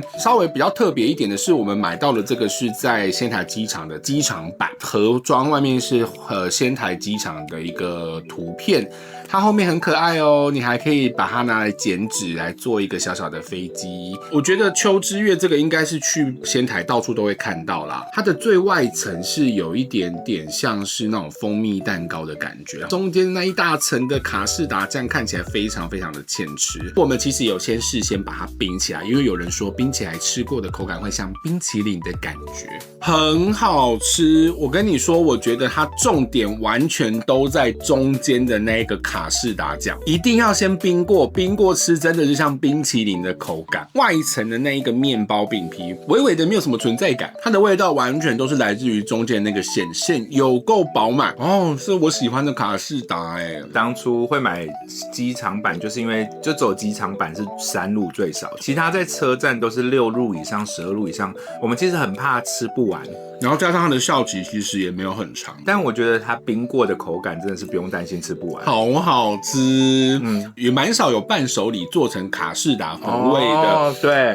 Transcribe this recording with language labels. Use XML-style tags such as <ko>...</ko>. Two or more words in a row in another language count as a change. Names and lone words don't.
<zh>稍微比較特別一點的是，我們買到的這個是在仙台機場的機場版，盒裝外面是仙台機場的一個圖片。它後面很可愛哦，你還可以把它拿來剪紙來做一個小小的飛機。我覺得秋之月這個應該是去仙台到處都會看到啦。它的最外層是有一點點像是那種蜂蜜蛋糕的感覺，中間那一大層的卡士達醬看起來非常非常的欠吃。我們其實有先事先把它冰起來，因為有人說冰起來吃過的口感會像冰淇淋的感觉，很好吃。我跟你說，我覺得它重點完全都在中間的那個卡士達醬，一定要先冰過吃，真的就像冰淇淋的口感。外层的那一個面包餅皮，微微的沒有什麼存在感，它的味道完全都是來自於中間那個餡有夠飽滿哦，是我喜歡的卡士達當初會買機場版，就是因為就走機場版是3入最少，其他在車站都是6入以上、12入以上。我們其實很怕吃不完，然後加上它的效期其實也沒有很長，但我覺得它冰過的口感真的是不用擔心吃不完，好好吃。也蠻少有伴手禮做成卡士達風味的。</zh>